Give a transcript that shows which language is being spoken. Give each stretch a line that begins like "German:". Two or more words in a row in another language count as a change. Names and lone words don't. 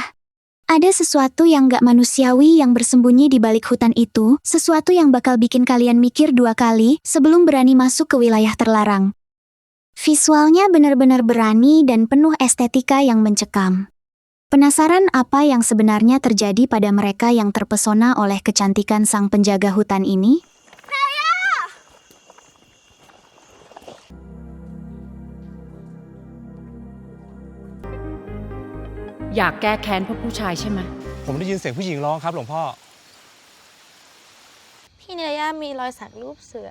Indonesian: Ada sesuatu yang gak manusiawi yang bersembunyi di balik hutan itu, sesuatu yang bakal bikin kalian mikir 2 kali sebelum berani masuk ke wilayah terlarang. Visualnya benar-benar berani dan penuh estetika yang mencekam. Penasaran apa yang sebenarnya terjadi pada mereka yang terpesona oleh kecantikan sang penjaga hutan ini?
Thai: อยากแก้แค้นพวกผู้ชายใช่ไหม ผมได้ยินเสียงผู้หญิงร้องครับหลวงพ่อ พี่เนย่ามีรอยสักรูปเสือ